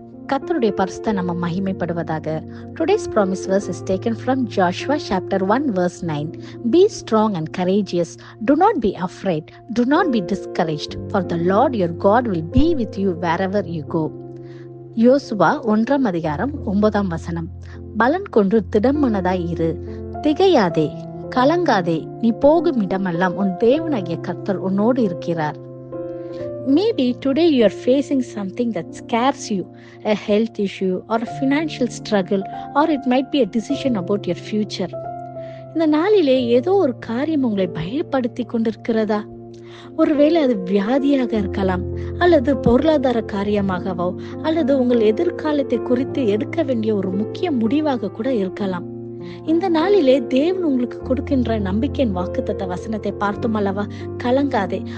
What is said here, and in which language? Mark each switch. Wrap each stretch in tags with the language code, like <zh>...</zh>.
<ta>கர்த்தருடைய பரிசுத்த நம்ம மகிமைப்படுவதாக.</ta> <en>Today's promise verse is taken from Joshua chapter 1 verse 9. Be strong and courageous. Do not be afraid. Do not be discouraged. For the Lord your God will be with you wherever you go.</en> <ta>யோசுவா 1 அதிகாரம் 9 வசனம். பலன் கொண்டு திடமனதாய் இரு, திகையாதே, கலங்காதே, நீ போகும் இடமெல்லாம் உன் தேவனாகிய கர்த்தர் உன்னோடு இருக்கிறார்.</ta> <en>Maybe today you are facing something that scares you, a health issue or a financial struggle, or it might be a decision about your future.</en> <ta>இந்த நாளிலே ஏதோ ஒரு காரியம் உங்களை பயப்படுத்தி கொண்டிருக்கிறதா? ஒருவேளை அது வியாதியாக இருக்கலாம், அல்லது பொருளாதார காரியமாகவோ, அல்லது உங்கள் எதிர்காலத்தை குறித்து எடுக்க வேண்டிய ஒரு முக்கிய முடிவாக கூட இருக்கலாம். இந்த நாளிலே தேவன் உங்களுக்கு கொடுக்கின்ற நம்பிக்கையின் வாக்குத்தத்த வசனத்தை பார்த்தோம் அல்லவா? கலங்காதே.</ta>